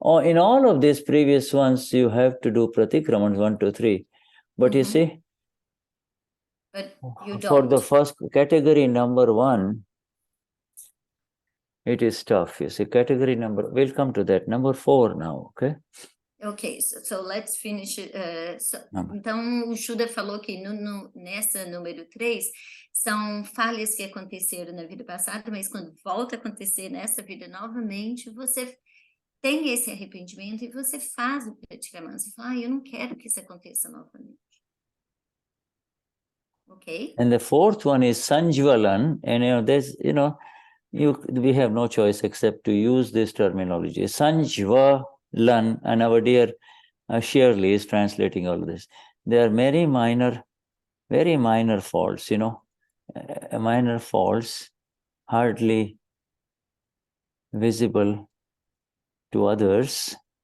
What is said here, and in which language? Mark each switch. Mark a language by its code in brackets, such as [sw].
[en] Oh, in all of these previous ones, you have to do pratikramans 1, 2, 3. But you see... But you don't. For the first category, number 1, it is tough. You see, category number, we'll come to that. Number 4 now, okay? Ok, so let's finish. [pt] Então, o Shuddha falou que nessa número 3, são falhas que aconteceram na vida passada, mas quando volta a acontecer nessa vida novamente, você tem esse arrependimento e você faz o praticamente. Você fala, eu não quero que isso aconteça novamente. Ok? [en] And the fourth one is Sanjvalan, and we have no choice except to use this terminology. Sanjvalan, and our dear Schirley is translating all this. There are very minor faults, minor faults, hardly visible to others.